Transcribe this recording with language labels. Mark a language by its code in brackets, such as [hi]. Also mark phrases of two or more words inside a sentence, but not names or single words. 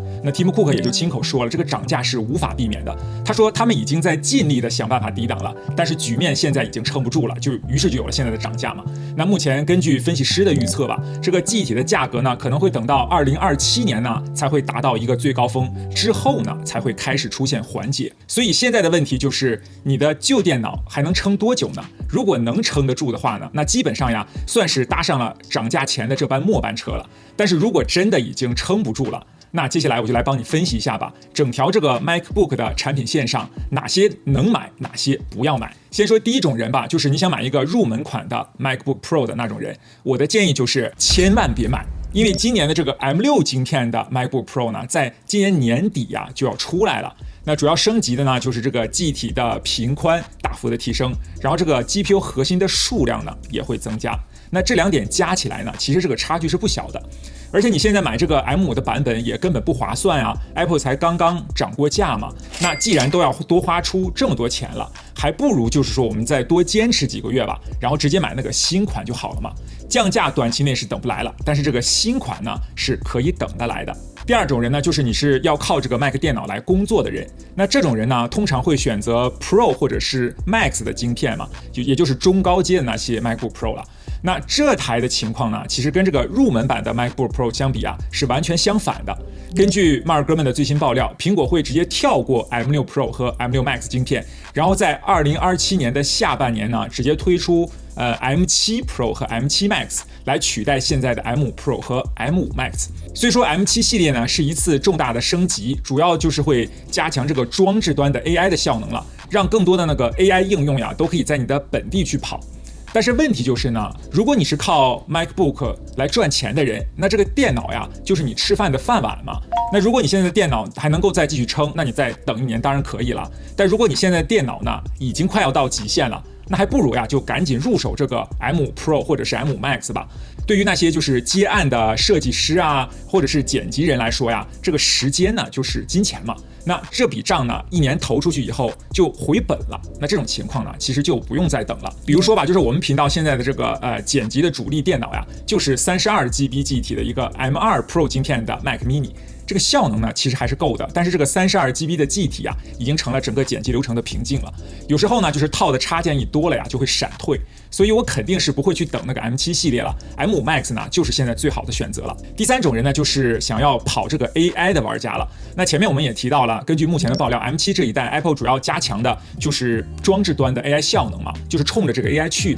[zh] 那提姆·庫克也就親口說了，這個漲價是無法避免的。他說他們已經在盡力的想辦法抵擋了，但是局面現在已經撐不住了，於是就有了現在的漲價嘛。那目前根據分析師的預測吧，這個記憶體的價格呢可能會等到2027年呢才會達到一個最高峰，之後呢才會開始出現緩解。所以現在的問題就是你的舊電腦還能撐多久呢？如果能撐得住的話呢，那基本上呀算是搭上了漲價前的這班末班車了。但是如果真的已經撐不住了，那接下來我就來幫你分析一下吧，整條這個 MacBook 的產品線上哪些能買，哪些不要買。先說第一種人吧，就是你想買一個入門款的 MacBook Pro 的那種人，我的建議就是千萬別買。因為今年的這個 M6 晶片的 MacBook Pro 呢，在今年年底呀就要出來了。那主要升級的呢，就是這個記憶體的頻寬大幅的提升，然後這個 GPU 核心的數量呢也會增加。那這2點加起來呢，其實這個差距是不小的。而且你現在買這個 M5 的版本也根本不划算啊 ，Apple 才剛剛漲過價嘛。那既然都要多花出這麼多錢了，還不如就是說我們再多堅持幾個月吧，然後直接買那個新款就好了嘛。降價短期內是等不來了，但是這個新款呢是可以等得來的。第二種人呢，就是你是要靠這個 Mac 電腦來工作的人，那這種人呢，通常會選擇 Pro 或者是 Max 的晶片嘛，也就是中高階的那些 MacBook Pro 了。那這台的情況呢，其實跟這個入門版的 MacBook Pro 相比啊，是完全相反的。根據摩爾哥们的最新爆料，蘋果會直接跳過 M6 Pro 和 M6 Max 晶片，然後在2027年的下半年呢，直接推出M7 Pro 和 M7 Max 來取代現在的 M5 Pro 和 M5 Max。雖說 M7 系列呢是一次重大的升級，主要就是會加強這個裝置端的 AI 的效能了，讓更多的那個 AI 應用呀都可以在你的本地去跑。但是問題就是呢，如果你是靠 MacBook 來賺錢的人，那這個電腦呀就是你吃飯的飯碗嘛。那如果你現在的電腦還能夠再繼續撐，那你再等1年當然可以了。但如果你現在的電腦呢已經快要到極限了，那還不如呀就趕緊入手這個 M5 Pro 或者是 M5 Max 吧。對於那些就是接案的設計師啊，或者是剪輯人來說呀，這個時間呢就是金錢嘛。那這筆賬呢1年投出去以後就回本了。那這種情況呢其實就不用再等了。比如說吧，就是我們頻道現在的這個剪輯的主力電腦呀，就是32GB 記憶體的一個 M2 Pro 晶片的 Mac Mini。這個效能呢其實還是夠的，但是這個32GB 的記憶體啊，已經成了整個剪輯流程的瓶頸了。有時候呢，就是套的插件一多了呀，就會閃退，所以我肯定是不會去等那個 M7 系列了。M5 Max 呢，就是現在最好的選擇了。第三種人呢，就是想要跑這個 AI 的玩家了。那前面我們也提到了，根據目前的爆料 ，M7 這一代 Apple 主要加強的就是裝置端的 AI 效能嘛，就是衝着這個 AI 去的。